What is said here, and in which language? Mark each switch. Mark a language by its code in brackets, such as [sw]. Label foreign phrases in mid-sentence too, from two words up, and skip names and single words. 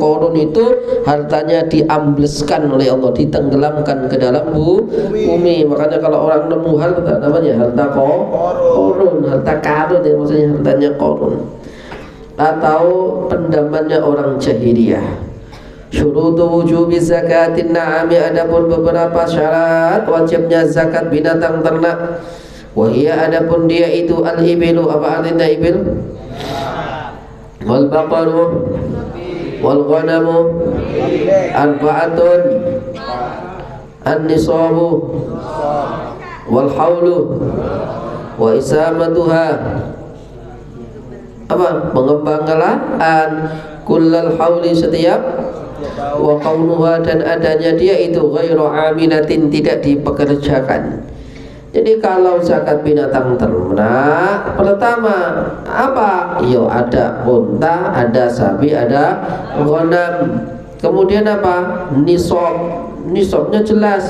[id] Qarun itu hartanya diambleskan oleh Allah, ditenggelamkan ke dalam bumi. Makanya kalau orang nemu harta namanya harta Qarun, harta karun, yang maksudnya hartanya Qarun. Atau pendamannya orang jahiliyah. [ar] شروط وجوب زكاة النعم, [id] adapun beberapa syarat wajibnya zakat binatang ternak. Wahia, adapun dia itu al-ibilu, apa artinya ibil? [ar] والبقر والغنم أربعة النصاب والحول وإسامتها, apa? [id] Pengembanggalaan [ar] كل الحول, [id] setiap, [ar] وكونها [id] dan adanya dia itu [ar] غير عاملة, [id] tidak dipekerjakan. Jadi kalau zakat binatang ternak, pertama apa? Yo ada unta, ada sapi, ada ghanam. Kemudian apa? Nisab. Nisabnya jelas.